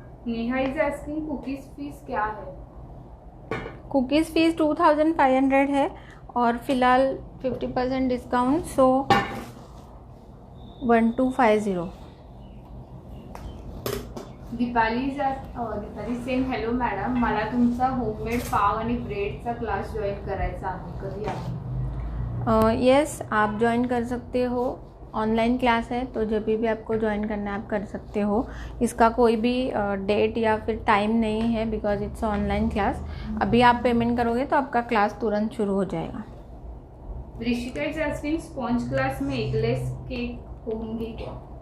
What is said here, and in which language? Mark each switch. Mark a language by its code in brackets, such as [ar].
[hi] Neha [en] is asking [hi] cookies fees क्या है. Cookies fees 2500 है और फिलहाल 50% डिस्काउंट, सो 1250. [mr] Deepali same hello madam, मला तुमचा होममेड पाव आणि ब्रेडचा क्लास जॉईन करायचा आहे, कधी आहे. [hi] यस, आप ज्वाइन कर सकते हो. ऑनलाइन क्लास है तो जब भी आपको ज्वाइन करना है आप कर सकते हो. इसका कोई भी डेट या फिर टाइम नहीं है [en] Because it's online class. [hi] अभी आप पेमेंट करोगे तो आपका क्लास तुरंत शुरू हो जाएगा. Rishika [en] is asking [hi] sponge class में एगलेस केक होंगे क्या.